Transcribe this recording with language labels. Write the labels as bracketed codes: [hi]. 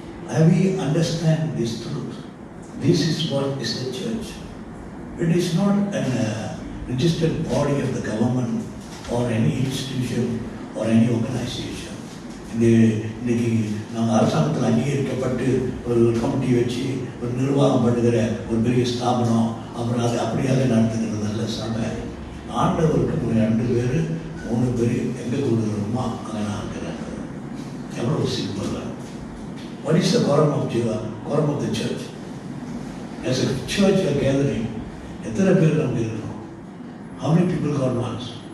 [en] Have we understand this truth? This is what is the church. It is not a registered body of the government or any institution or any organization. [ta] இன்னைக்கு நாங்கள் அரசாங்கத்தில் அங்கீகரிக்கப்பட்டு ஒரு committee வச்சு ஒரு நிர்வாகம் பண்ணுகிற ஒரு பெரிய ஸ்தாபனம், அப்புறம் அதை அப்படியாக நடத்துகிறது நல்ல சபை. ஆண்டவருக்கு 2 பேர் 3 பேர் எங்கே கொடுக்குறோமோ அங்கே நான் இருக்கிறேன். எவ்வளோ simple. [en] What is the quorum of the church? as a church are gathering, [ta] எத்தனை பேர் நம்ம இருக்கிறோம்? [en] How many people God wants?